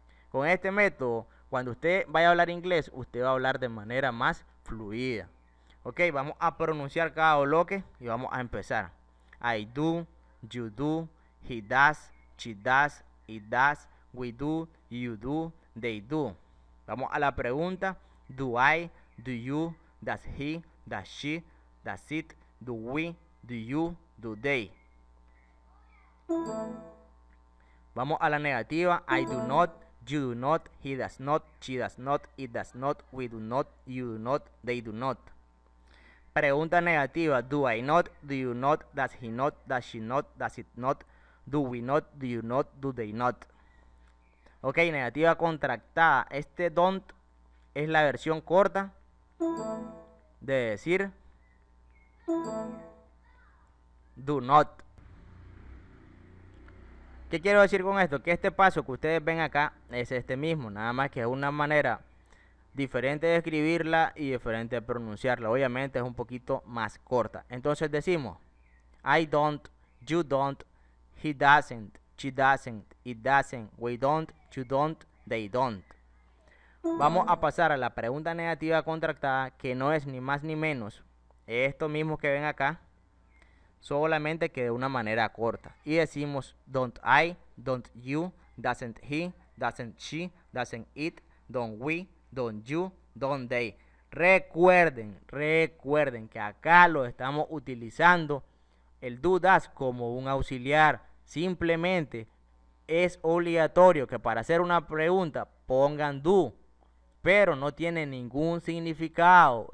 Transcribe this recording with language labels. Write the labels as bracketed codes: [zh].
[es] Con este método, cuando usted vaya a hablar inglés, usted va a hablar de manera más fluida. Ok, vamos a pronunciar cada bloque y vamos a empezar. [en] I do, you do, he does, she does, it does, we do, you do, they do. [es] Vamos a la pregunta. [en] Do I, do you, does he, does she, does it, do we, do you, do they. [es] Vamos a la negativa. [en] I do not, you do not, he does not, she does not, it does not, we do not, you do not, they do not. [es] Pregunta negativa. [en] Do I not, do you not, does he not, does she not, does it not, do we not, do you not, do they not. [es] Ok, negativa contractada. Este don't es la versión corta de decir do not. ¿Qué quiero decir con esto? Que este paso que ustedes ven acá es este mismo, nada más que es una manera diferente de escribirla y diferente de pronunciarla. Obviamente es un poquito más corta. Entonces decimos [en] I don't, you don't, he doesn't, she doesn't, it doesn't, we don't, you don't, they don't. [es] Vamos a pasar a la pregunta negativa contractada, que no es ni más ni menos esto mismo que ven acá, solamente que de una manera corta. Y decimos [en] don't I, don't you, doesn't he, doesn't she, doesn't it, don't we, don't you, don't they. [es] Recuerden que acá lo estamos utilizando el do das como un auxiliar. Simplemente es obligatorio que para hacer una pregunta pongan do, pero no tiene ningún significado.